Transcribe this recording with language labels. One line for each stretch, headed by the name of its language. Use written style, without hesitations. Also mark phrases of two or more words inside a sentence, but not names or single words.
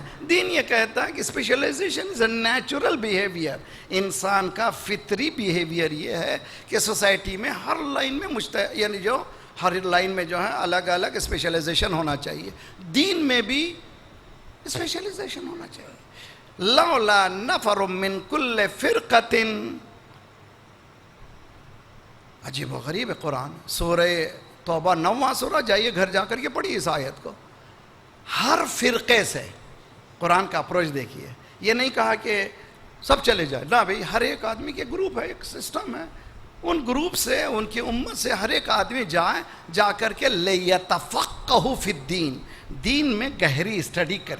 Urdu: دین یہ کہتا ہے کہ
English: specialization is a natural behavior.
Urdu: انسان کا فطری بیہیویئر یہ ہے کہ سوسائٹی میں ہر لائن میں یعنی جو ہر لائن میں جو ہے الگ الگ اسپیشلائزیشن ہونا چاہیے. دین میں بھی اسپیشلائزیشن ہونا چاہیے.
Arabic: لولا نفر من کل فرقۃ.
Urdu: عجیب و غریب ہے قرآن. سورہ توبہ 9واں سورہ، جائیے گھر جا کر کے پڑھیے اس آیت کو. ہر فرقے سے قرآن کا اپروچ دیکھیے. یہ نہیں کہا کہ سب چلے جائے، نہ بھئی، ہر ایک آدمی کے گروپ ہے، ایک سسٹم ہے. ان گروپ سے، ان کی امت سے ہر ایک آدمی جا کر کے
Arabic: لیتفقہوا فی الدین،
Urdu: دین میں گہری اسٹڈی کرے.